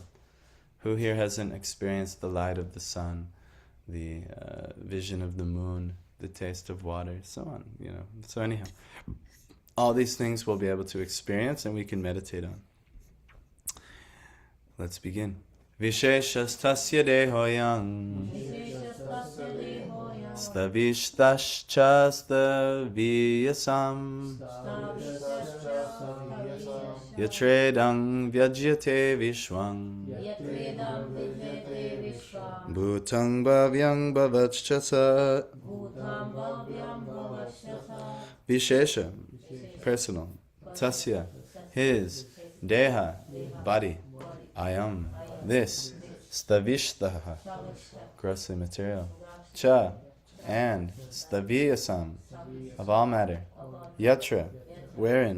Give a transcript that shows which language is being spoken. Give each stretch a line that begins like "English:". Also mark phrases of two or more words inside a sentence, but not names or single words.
English: Who here hasn't experienced the light of the sun, the vision of the moon, the taste of water, so on, So anyhow, all these things we'll be able to experience and we can meditate on. Let's begin.
Sanskrit: विशेषस्तस्य देहोऽयं स्थविष्ठश्च स्थवीयसाम् यत्रेदं व्यज्यते विश्वं भूतं भव्यं भवच्च सत्.
English: Vishesha, personal. Tasya, his. Deha, body. Ayam, this. Stavishtaha, grossly material. Cha, and. Staviyasam, of all matter. Yatra, wherein.